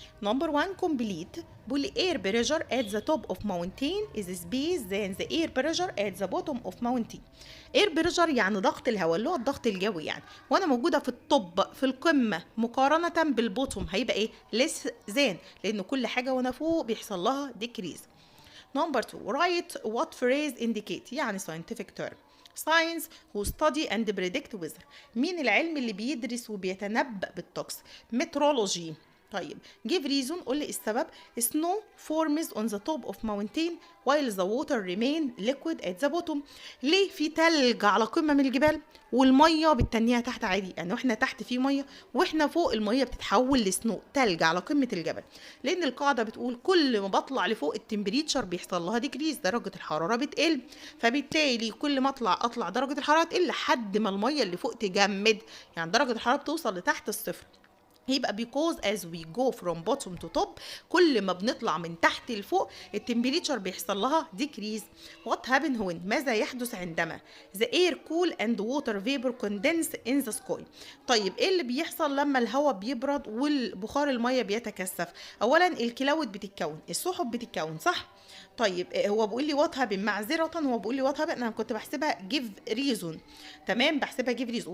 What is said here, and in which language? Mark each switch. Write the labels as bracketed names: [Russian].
[English] number 1 complete [Arabic] بيقول لي [English] air pressure at the top of mountain is space than the air pressure at the bottom of mountain. [Arabic] air pressure يعني ضغط الهواء اللي هو الضغط الجوي يعني، وانا موجوده في الطب في القمه مقارنه بالبوتوم هيبقى ايه؟ [English] less than، [Arabic] لان كل حاجه وانا فوق بيحصل لها decrease. [English] Number 2 write what phrase indicate يعني scientific term. science who study and predict weather. [Arabic] مين العلم اللي بيدرس وبيتنبأ بالطقس؟ meteorology. طيب [English] give reason، [Arabic] قول لي السبب. [English] snow forms on the top of mountain while the water remain liquid at the bottom. [Arabic] ليه في تلج على قمة من الجبال والمية بتتنيها تحت عادي؟ يعني واحنا تحت في مية، واحنا فوق المية بتتحول لسنو، تلج على قمة الجبل. لان القاعدة بتقول كل ما بطلع لفوق التمبريتشر بيحصل لها ديكريز، درجة الحرارة بتقل، فبالتالي كل ما اطلع درجة الحرارة تقل لحد ما المية اللي فوق تجمد، يعني درجة الحرارة بتوصل لتحت الصفر. [English] يبقى because as we go from bottom to top، [Arabic] كل ما بنطلع من تحت لفوق [English] التمبريتشر [Arabic] بيحصل لها [English] decrease. what happen when؟ [Arabic] ماذا يحدث عندما [English] the air cool and water vapor condense in the sky. [Arabic] طيب ايه اللي بيحصل لما الهواء بيبرد والبخار المية بيتكثف؟ اولا الكلاود بتتكون، السحب بتتكون، صح؟ طيب هو بيقول لي [English] what happen, [Arabic] معذره هو بيقول لي وات هابن، انا كنت بحسبها [English] جيف ريزون، [Arabic] تمام، بحسبها جيف ريزون.